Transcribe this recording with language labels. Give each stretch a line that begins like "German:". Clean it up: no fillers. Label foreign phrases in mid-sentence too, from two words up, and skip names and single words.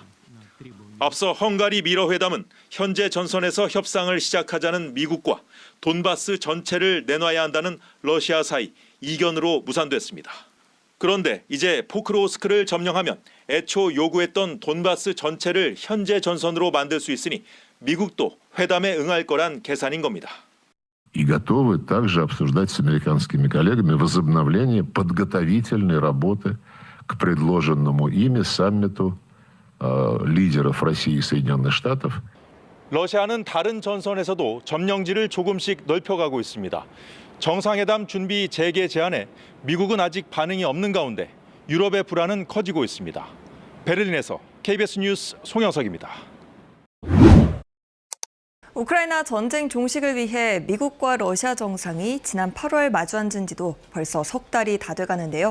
Korean: 앞서 헝가리 미러 회담은 현재 전선에서 협상을 시작하자는 미국과 돈바스 전체를 내놔야 한다는 러시아 사이 이견으로 무산됐습니다. 그런데 이제 포크로우스크를 점령하면 애초 요구했던 돈바스 전체를 현재 전선으로 만들 수 있으니 미국도 회담에 응할 거란 계산인 겁니다.
Russian: И готовы также обсуждать с американскими коллегами возобновление подготовительной работы к предложенному ими саммиту лидеров России и Соединенных Штатов.
Korean: 러시아는 다른 전선에서도 점령지를 조금씩 넓혀가고 있습니다. 정상회담 준비 재개 제안에 미국은 아직 반응이 없는 가운데 유럽의 불안은 커지고 있습니다. 베를린에서 KBS 뉴스 송영석입니다. 우크라이나 전쟁 종식을 위해 미국과 러시아 정상이 지난 8월 마주 앉은 지도 벌써 석 달이 다 돼가는데요.